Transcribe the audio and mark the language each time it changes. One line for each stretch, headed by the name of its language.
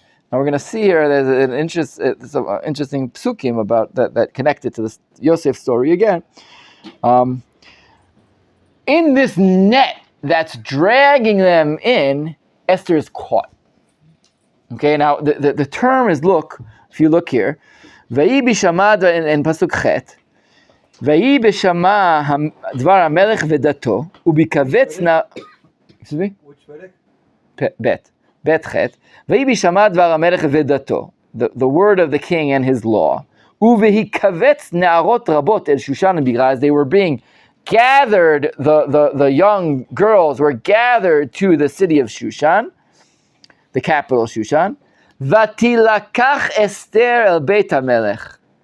English: Now we're going to see here, there's an interesting psukim about that connected to this Yosef story again. In this net that's dragging them in, Esther is caught. Okay, now the term is, look, if you look here, Vayi bishamada in Pasuk Chet,
Hebrew: ויהי בשמע דבר המלך ודתו, ובקבץ נא...
English: excuse me? Which Vedic?
Hebrew: בית ח' ויהי בשמע דבר המלך ודתו,
English: the word of the king and his law,
Hebrew: ובהיקבץ נערות רבות אל שושן בגלל,
English: as they were being gathered, the young girls were gathered to the city of Shushan, the capital Shushan,
Hebrew: ותילקח אסתר אל בית המלך.